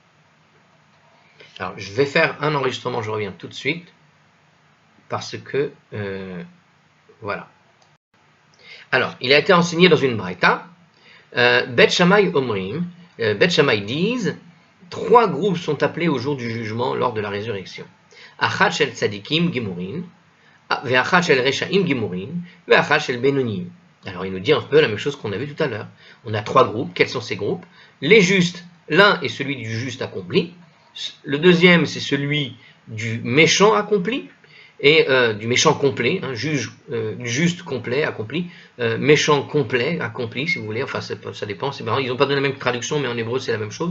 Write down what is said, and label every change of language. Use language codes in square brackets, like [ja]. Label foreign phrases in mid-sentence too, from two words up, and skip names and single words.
[fr] Alors, je vais faire un enregistrement, je reviens tout de suite, parce que, voilà. Alors, il a été enseigné dans une Braïta, [he] בית שמאי אומרים, [fr] Bet Shammai disent, 3 groupes sont appelés au jour du jugement lors de la résurrection. [he] אחת של צדיקים גמורין, ואחת של רשעים גמורין, ואחת של בינונים. [fr] Alors, il nous dit un peu la même chose qu'on a vu tout à l'heure. On a 3 groupes. Quels sont ces groupes? Les justes, l'un est celui du juste accompli. Le deuxième, c'est celui du méchant accompli, et du méchant complet, hein, du juste complet, accompli, méchant complet, accompli, si vous voulez, enfin ça dépend, c'est marrant, ils n'ont pas donné la même traduction, mais en hébreu c'est la même chose.